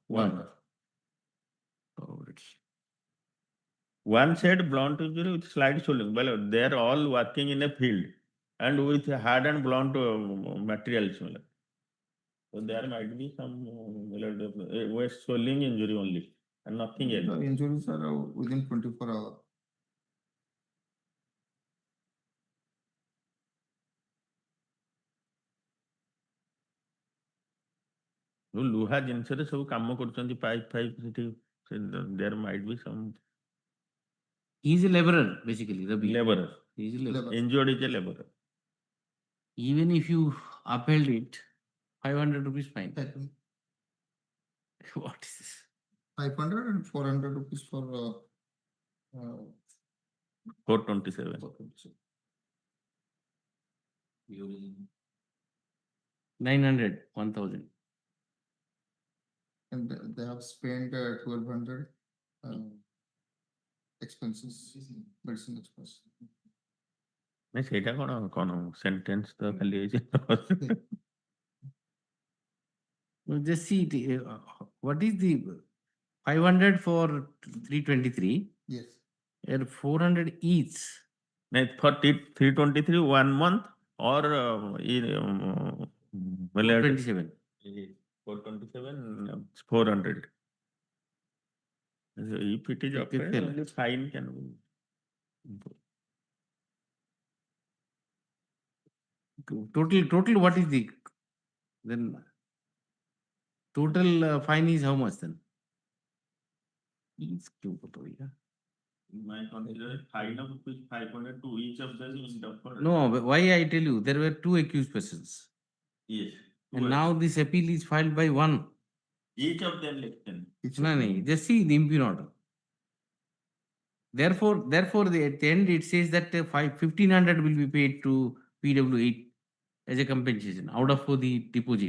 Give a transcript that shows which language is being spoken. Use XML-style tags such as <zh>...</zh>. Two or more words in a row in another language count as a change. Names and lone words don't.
<en>One said blunt injury with slight swelling. Well, they are all working in a field and with hard and blunt materials. So there might be some swelling injury only and nothing else. The injuries are within 24 hours.</en> <or>ଲୁହା ଜିନିଷରେ ସବୁ କାମ କରୁଛନ୍ତି ପାଇପ୍ ସେଠି</or> <en>there might be some. He is a laborer basically. Laborer. He is a laborer. Injured is a laborer. Even if you upheld it, 500 rupees fine. What is this? 500 and 400 rupees for 427. 427. 900, 1000. And they have spent 1200 expenses, medicine expense.</en> <or>ନାଇଁ ସେଇଟା କଣ ସେଣ୍ଟେନ୍ସ ତ ଖାଲି ହେଇଛି</or> <en>No, just see, what is the 500 for 323 Yes. and 400 each? ନାଇଁ for 323 1 month or 427. 427 400. If it is Okay, upheld, fair. only fine can be. Total what is the then total fine is how much then?</en> <hi>Each क्यों पता होगा?</hi> <en>My consider fine of rupees 500 to each of them in the No, but why I tell you, there were 2 accused persons. Yes. And now this appeal is filed by one. Each of them less than. No, just see the impugn order. Therefore, at the end it says that 1500 will be paid to PW8 as a compensation out of the deposit.</en>